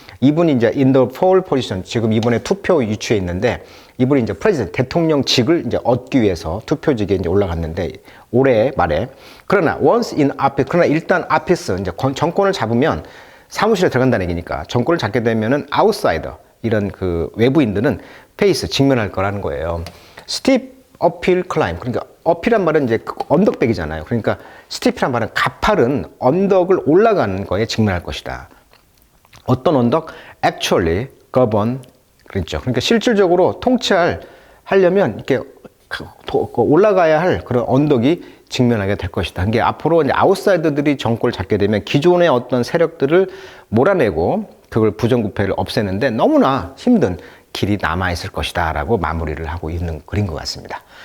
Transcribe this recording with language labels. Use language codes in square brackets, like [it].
[ko] 이분이 이제 [en] in the poll position, [ko] 지금 이번에 투표 유치에 있는데 이분이 이제 프레지던트 대통령직을 이제 얻기 위해서 투표직에 이제 올라갔는데 올해 말에, 그러나 일단 office, 이제 정권을 잡으면 사무실에 들어간다는 얘기니까 정권을 잡게 되면은 아웃사이더, 이런 그 외부인들은 직면할 거라는 거예요. [en] steep uphill climb, [ko] 그러니까 up이란 말은 이제 언덕백이잖아요. 그러니까 steep이란 말은 가파른 언덕을 올라가는 거에 직면할 것이다. 어떤 언덕? [en] actually govern, [ko] 그렇죠. 그러니까 실질적으로 하려면 이렇게 올라가야 할 그런 언덕이 직면하게 될 것이다. 이게 앞으로 이제 아웃사이더들이 정권을 잡게 되면 기존의 어떤 세력들을 몰아내고 그걸 부정부패를 없애는데 너무나 힘든 길이 남아있을 것이다 라고 마무리를 하고 있는 글인 것 같습니다.